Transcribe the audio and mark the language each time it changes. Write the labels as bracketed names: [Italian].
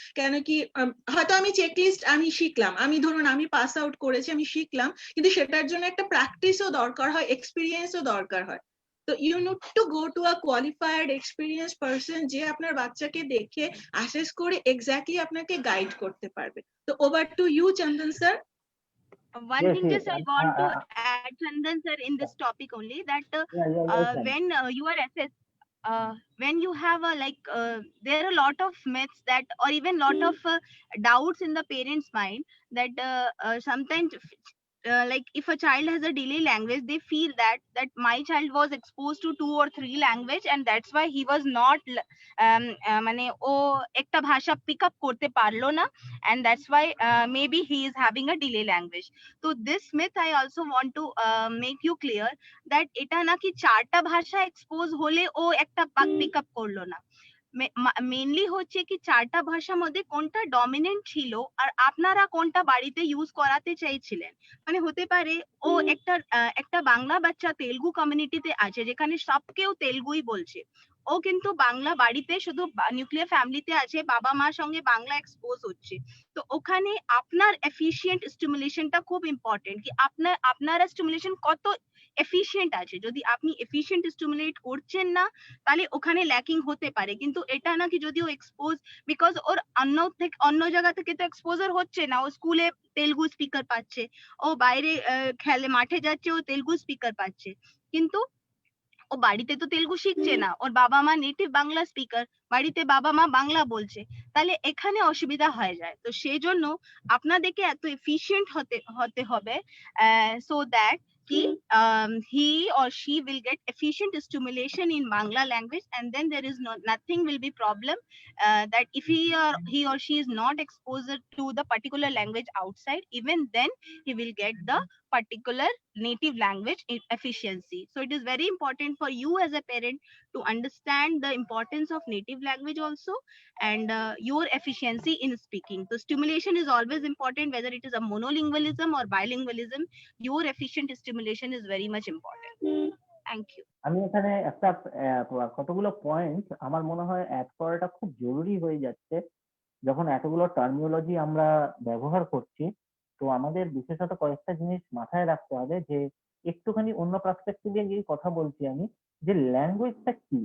[Bangla] কেন কি হয়তো আমি চেকলিস্ট আমি শিখলাম, আমি ধরুন আমি পাস আউট করেছি, আমি শিখলাম, কিন্তু সেটার জন্য একটা প্র্যাকটিসও দরকার হয়, এক্সপিরিয়েন্সও দরকার হয়। তো [English] you need to go to a qualified experience person, [Bangla] যে আপনার বাচ্চাকে দেখে অ্যাসেস করে এক্স্যাক্টলি আপনাকে গাইড করতে পারবে। তো [English] over to you, [Bangla] Chandan sir. [English] One Yes, thing yes. just I want to add, Chandan sir, in this topic only, that Yes, when you are assessed, when you have a there are a lot of myths that, or even lot of doubts in the parents mind, that sometimes like if a child has a delay language, they feel that my child was exposed to 2 or 3 language and that's why he was not [Bangla] মানে ও একটা ভাষা [English] pick up করতে পারলো না, and that's why maybe he is having a delay language. So this myth I also want to make you clear that [Bangla] এটা নাকি 4টা ভাষা এক্সপোজ হলে ও একটা pick up করলো না। মেইনলি হচ্ছে কি চারটা ভাষার মধ্যে কোনটা ডমিনেন্ট ছিল আর আপনারা কোনটা বাড়িতে ইউজ করাতে চাইছিলেন। মানে হতে পারে ও একটা বাংলা বাচ্চা তেলুগু কমিউনিটিতে আছে যেখানে সব কেউ তেলুগুই বলছে, ও কিন্তু বাংলা বাড়িতে শুধু নিউক্লিয়ার ফ্যামিলিতে আছে, বাবা মার সঙ্গে বাংলা এক্সপোজ হচ্ছে। তো ওখানে আপনার এফিশিয়েন্ট স্টিমুলেশনটা খুব ইম্পর্টেন্ট, কি আপনারা স্টিমুলেশন কত এফিশিয়েন্ট আছে। যদি আপনি এফিশিয়েন্ট স্টিমুলেট করছেন না তাহলে ওখানে ল্যাকিং হতে পারে। কিন্তু এটা না কি যদি ও এক্সপোজ, বিকজ ওর অন্য জায়গা থেকে তো এক্সপোজার হচ্ছে না, ও স্কুলে তেলুগু স্পিকার পাচ্ছে, ও বাইরে খেলে মাঠে যাচ্ছে, ও তেলুগু স্পিকার পাচ্ছে, কিন্তু ও বাড়িতে তো তেলুগু শিখছে না। ওর বাবা মা নেটিভ বাংলা স্পিকার, বাড়িতে বাবা মা বাংলা বলছে, তাহলে এখানে অসুবিধা হয়ে যায়। তো সেই জন্য আপনাদেরকে এত এফিশিয়েন্ট হতে হতে হবে [English] so that he he or she will get efficient stimulation in Bangla language, and then there is nothing will be problem that if he or she is not exposed to the particular language outside, even then he will get the particular native language efficiency. So it is very important for you as a parent to understand the importance of native language also, and your efficiency in speaking. So stimulation is always important, whether it is a monolingualism or bilingualism. Your efficient stimulation is very much important. Thank you. [Bangla] আমি এখানে একটা কতগুলো point আমার মনে হয় add করাটা খুব জরুরি হয়ে যাচ্ছে। যখন এতগুলো টার্মিনোলজি আমরা ব্যবহার করছি, তো আমাদের বিশেষত কয়েকটা জিনিস মাথায় রাখতে হবে, যে একটুখানি অন্য পার্সপেক্টিভে গিয়ে কথা বলছি আমি, যে ল্যাঙ্গুয়েজটা কি।